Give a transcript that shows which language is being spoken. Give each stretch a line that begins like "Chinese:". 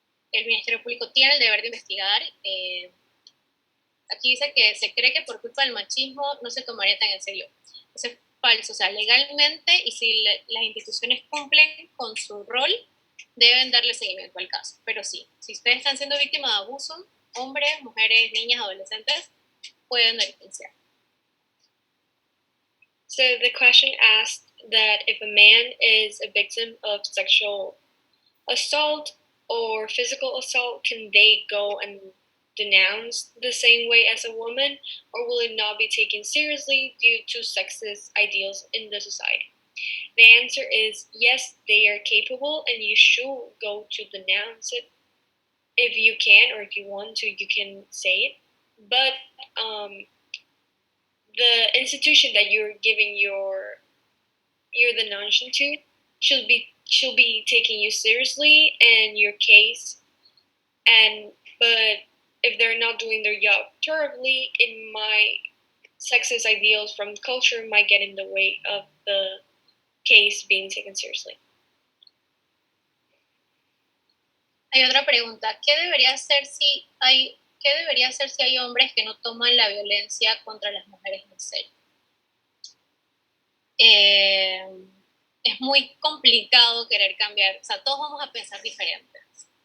Spanish: El Ministerio Público tiene el deber de investigar. Aquí dice que se cree que por culpa del machismo no se tomaría tan en serio. Eso es falso. O sea, legalmente, y si las instituciones cumplen con su rol, deben darle seguimiento al caso. Pero sí, si ustedes están siendo víctimas de abuso, hombres, mujeres, niñas, adolescentes, pueden denunciar.
English: So the question asked that if a man is a victim of sexual assault or physical assault, can they go and denounced the same way as a woman, or will it not be taken seriously due to sexist ideals in the society? The answer is yes, they are capable, and you should go to denounce it. If you can, or if you want to, you can say it. But the institution that you're giving your denouncing to should be taking you seriously and your case. But if they're not doing their job terribly, in my sexist ideals from culture might get in the way of the case being taken seriously.
Spanish: Hay otra pregunta. ¿Qué debería hacer si hay hombres que no toman la violencia contra las mujeres en serio? Es muy complicado querer cambiar. O sea, todos vamos a pensar diferentes.